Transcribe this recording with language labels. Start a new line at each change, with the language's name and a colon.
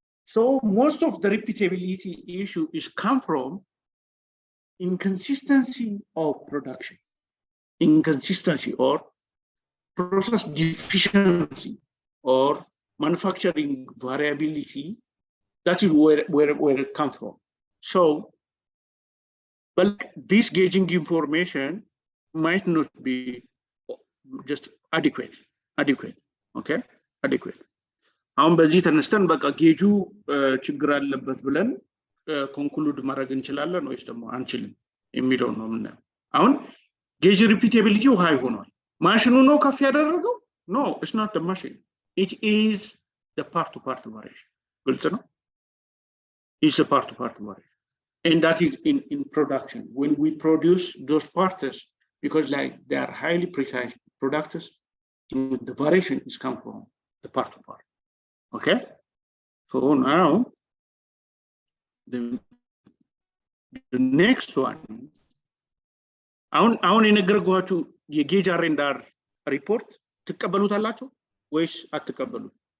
English: So most of the repeatability issue is come from inconsistency of production, inconsistency or process deficiency or manufacturing variability. That is where it comes from. So, but this gauging information might not be just adequate, okay, adequate.
Amharic: አሁን በዚህ ተነስተን በቃ ጌጁ ችግር አለበት ብለን ኮንክሉድ ማድረግ እንችላለን ወይስ ደግሞ አንችልም የሚለው ነው የምናየው። አሁን ጌጅ ሪፒቴቢሊቲው ሃይ ሆኗል። ማሽኑ ነው ከፍ ያደረገው?
English: ኖ ኢትስ ኖት ዘ ማሽን ኢት ኢዝ ዘ ፓርት ቱ ፓርት ቫሪዬሽን።
Amharic: ግልጽ ነው።
English: ኢትስ ዘ ፓርት ቱ ፓርት ቫሪዬሽን and that is in production when we produce those parts because like they are highly precise products, the variation is come from the part to part. Okay, so now the next one,
Amharic: አሁን የነገርኳችሁ የጌጅ አር&አር ሪፖርት ትቀበሉታላችሁ ወይስ አትቀበሉት?